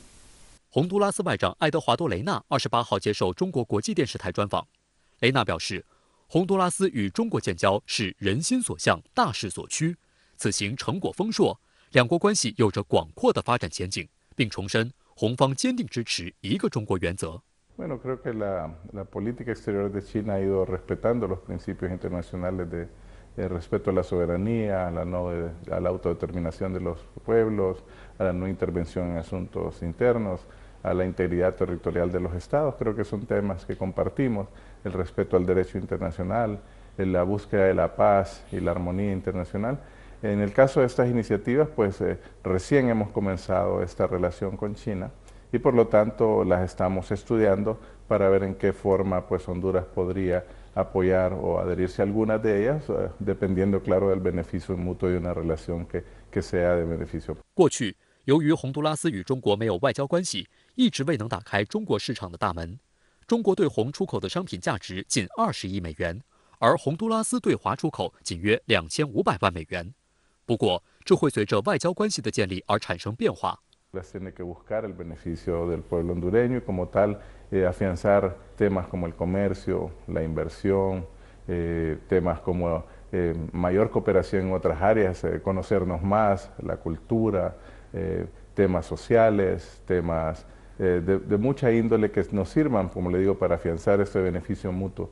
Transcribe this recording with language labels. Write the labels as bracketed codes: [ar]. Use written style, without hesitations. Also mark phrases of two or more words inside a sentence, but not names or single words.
[zh] 洪都拉斯外长爱德华多·雷纳28号接受中国国际电视台专访，雷纳表示，洪都拉斯与中国建交是人心所向、大势所趋，此行成果丰硕，两国关系有着广阔的发展前景，并重申洪方坚定支持一个中国原则。 [es] Bueno, creo que la política exterior de China ha ido respetando los principios internacionales de respeto a la soberanía, a la autodeterminación de los pueblos, a la no intervención en asuntos internos, a la integridad territorial de los estados. Creo que son temas que compartimos, el respeto al derecho internacional, la búsqueda de la paz y la armonía internacional. En el caso de estas iniciativas, pues recién hemos comenzado esta relación con China y por lo tanto las estamos estudiando para ver en qué forma pues Honduras podría apoyar o adherirse a algunas de ellas, dependiendo claro del beneficio mutuo de una relación que sea de beneficio. [zh] 过去，由于洪都拉斯与中国没有外交关系，一直未能打开中国市场的大门。中国对洪出口的商品价值近20亿美元，而洪都拉斯对华出口仅约2500万美元。不过， 这会随着外交关系的建立而产生变化。 [es] Tiene que buscar el beneficio del pueblo hondureño y como tal afianzar temas como el comercio, la inversión, temas como mayor cooperación en otras áreas, conocernos más, la cultura, temas sociales, temas de mucha índole que nos sirvan, como le digo, para afianzar este beneficio mutuo.